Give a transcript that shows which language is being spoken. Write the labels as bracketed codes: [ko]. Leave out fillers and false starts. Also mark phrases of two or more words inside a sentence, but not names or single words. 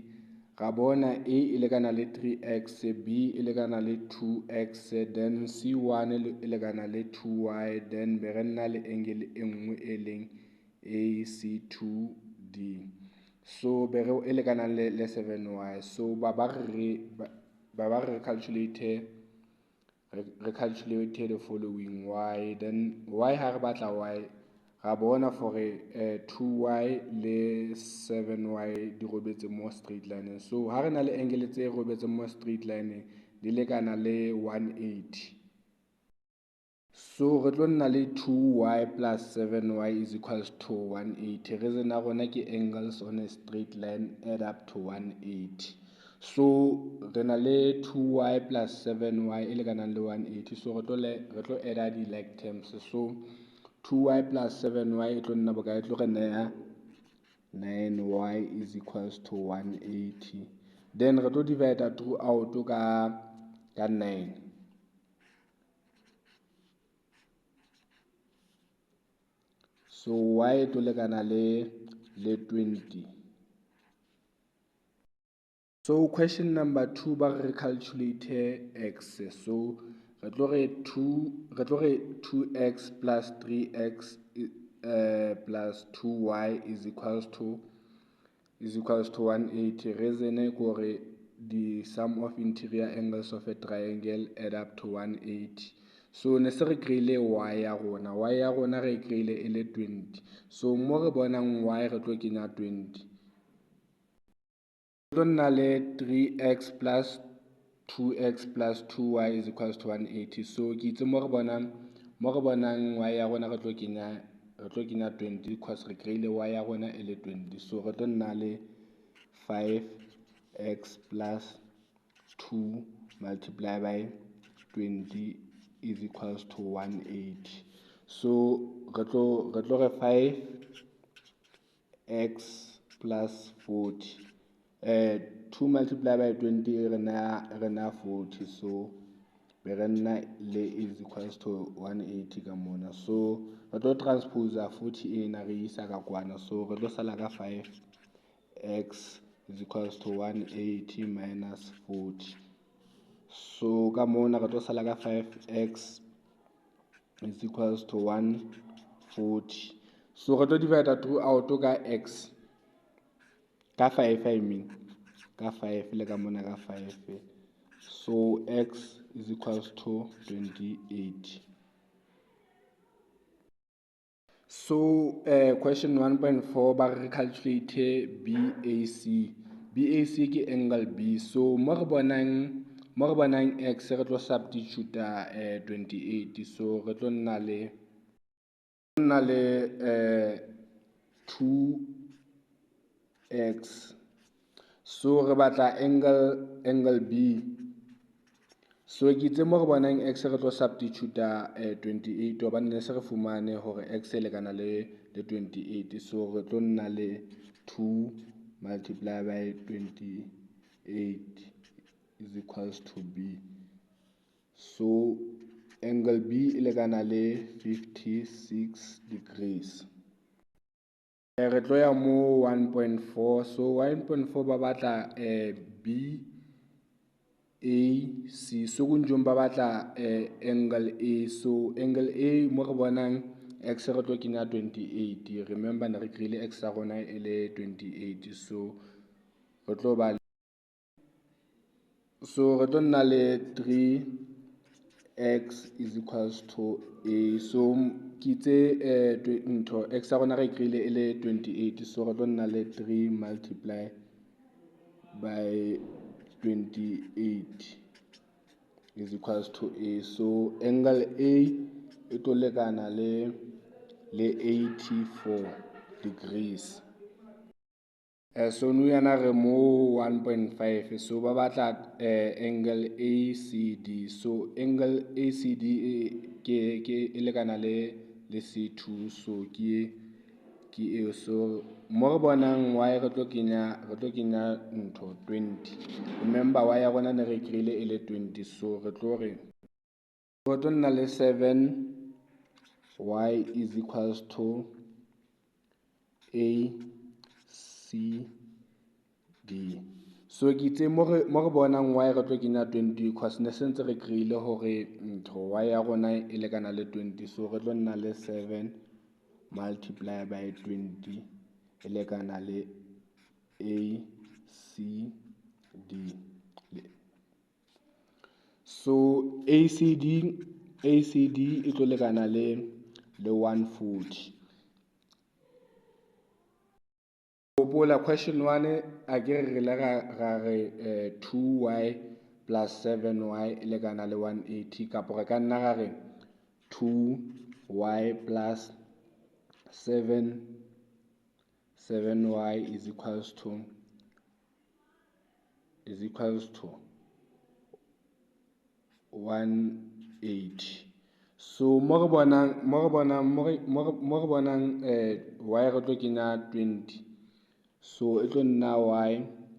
[tn] Ra bona A e lekana le 3x, B e lekana le 2x, then C1 e lekana le 2y, then be re nna le angle e nngwe e leng AC2D. So be re e lekana le 7y. So ba re [en] calculate the following [tn] y, then y ha re batla y ra bona for 2y le 7y di robetse mo [en] straight line. [tn] So ha re na le angle tse robetse mo straight line di lekana le 180. So re tlo nna le 2y plus 7y [en] is equals to [tn] 180. [en] Reason [tn] ya rona ke [en] angles on a straight line add up to 180. [tn] So re na le 2y plus 7y e lekanang le 180. So re tlo add di [en] like terms. [tn] So 2y plus 7y e tlo nna bokae? E tlo re naya 9y [en] is equals to [tn] 180. Then re tlo [en] divide throughout [tn] ka 9. So y to lekana le 20. So [en] question number [tn] 2 ba re calculate x. So re tlo re 2x plus 3x plus 2y [en] is equals to [tn] 180. [en] Reason gore the sum of interior angles of a triangle add up to 180. [tn] So ne se re kreile y ya rona re kreile e le 20. So mo re bonang y re tlo kenya 20. Re tlo nna le 3x plus 2x plus 2y [en] is equals to [tn] 180. So ke itse mo re bonang y ya rona re tlo kenya 20 because re kreile y ya rona e le 20. So re tlo nna le 5x plus 2 [en] multiplied by [tn] 20 [en] is equals to [tn] 180. So re tlo re 5x plus 40. 2 multiplied by 20 re na 40. So be re nna le [en] is equals to [tn] 180 ka mona. So re tlo transpose 40 ena re isa ka kwana. So re tlo sala ka 5x [en] is equals to [tn] 180 minus 40. So ka mona re tlo sala ka 5x [en] is equals to [tn] 140. So re tlo [en] divide throughout [tn] ka x ka 5, [en] I mean [tn] ka 5 le ka mona ka 5. [en] So x is equals to 28. [tn] So question 1.4 ba re calculate BAC. BAC ke angle B. So mo re bonang x re tlo substitute 28. So re tlo nna le 2x. So re batla angle B. So ke itse mo re bonang x re tlo substitute 28 hobane ne se re fumane hore x e lekana le 28. So re tlo nna le 2 [en] multiplied by [tn] 28 [en] is equals to [tn] b. So angle B e lekana le 56 degrees. Re tlo ya mo 1.4. So 1.4 ba batla BAC. So kunjong ba batla angle A. So angle A mo re bonang x re tlo kenya 28. Remember ne re kreile x ya rona e le 28. So re tlo nna le 3x [en] is equals to [tn] A. So ke itse x ya rona re kreile e le 28. So re tlo nna le 3 [en] multiply by [tn] 28 [en] is equals to [tn] A. So angle A e tlo lekana le 84 degrees. So nou yana re mo 1.5. So ba batla angle ACD. So angle ACD ke e lekana le C2. So ke e. So mo re bonang y re tlo kenya 20. Remember y ya rona ne re kreile e le 20. So re tlo nna le 7 y [en] is equals to [tn] a c d. So ke itse mo re bonang y re tlo kenya 20 because ne sentse re kreile hore y ya rona e lekana le 20, so re tlo nna le 7 [en] multiply by [tn] 20 e lekana le a c d. So ACD e tlo lekana le 140. Popola question 1 a ke re le ga re 2y plus 7y e lekana le 180, kapo re ka nna ga re 2y plus 7y [en] is equals to [tn] 180. So mo re bonang y re tlo kenya 20, so e tlo nna y